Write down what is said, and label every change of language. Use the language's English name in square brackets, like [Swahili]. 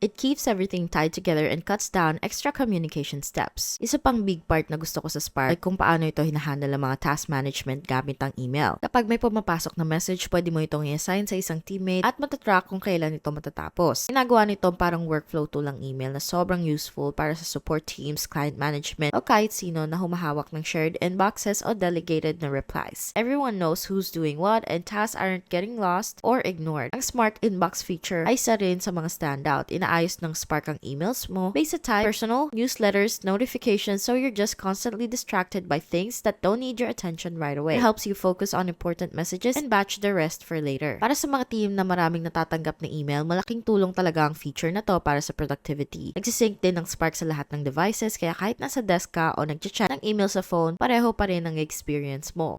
[English] It keeps everything tied together and cuts down extra communication steps. [Filipino] Isa pang big part na gusto ko sa Spark ay kung paano ito hinahandle ang mga task management gamit ang email. Kapag may pumapasok na message, pwede mo itong i-assign sa isang teammate at matatrack kung kailan ito matatapos. Ginagawa nito parang workflow tool ang email na sobrang useful para sa support teams, client management, o kahit sino na humahawak ng shared inboxes o delegated na replies. [English] Everyone knows who's doing what and tasks aren't getting lost or ignored. [Filipino] Ang Smart Inbox feature ay isa rin sa mga standout. Inaayos ng Spark ang emails mo based sa type, [English] personal, newsletters, notifications, so you're just constantly distracted by things that don't need your attention right away. It helps you focus on important messages and batch the rest for later. [Filipino] Para sa mga team na maraming natatanggap na email, malaking tulong talaga ang feature na to para sa productivity. Nagsisync din ng Spark sa lahat ng devices kaya kahit nasa desk ka o nag-chat ng email sa phone, pareho pa rin ang experience mo.